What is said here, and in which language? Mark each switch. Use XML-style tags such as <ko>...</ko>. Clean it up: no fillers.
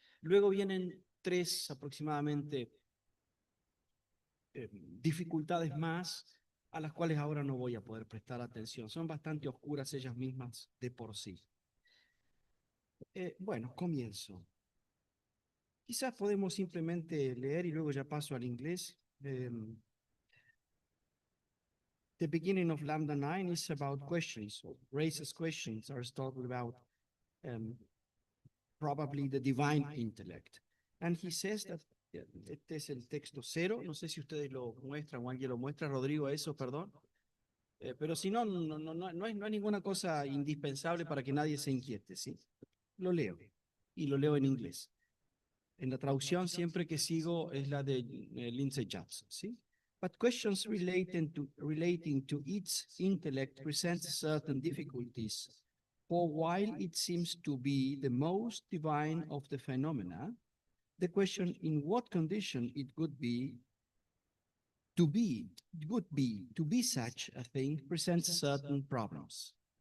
<es>Luego vienen tres aproximadamente dificultades más a las cuales ahora no voy a poder prestar atención. Son bastante oscuras ellas mismas de por sí. Bueno, comienzo. Quizás podemos simplemente leer y luego ya paso al inglés.</es> <en>The beginning of Lambda 9 is about questions, or raises questions, Aristotle about um, probably the divine intellect. And he says that,</en> <es>este es el texto cero, no sé si ustedes lo muestran o alguien lo muestra, Rodrigo, eso, perdón. Pero si no, no es ninguna cosa indispensable para que nadie se inquiete, ¿sí? Lo leo, y lo leo en inglés. En la traducción siempre que sigo es la de Lindsay Johnson, ¿sí?</es> <en>But questions relating to its intellect present certain difficulties. For while it seems to be the most divine of the phenomena, the question in what condition it would be to be such a thing presents certain problems.</en>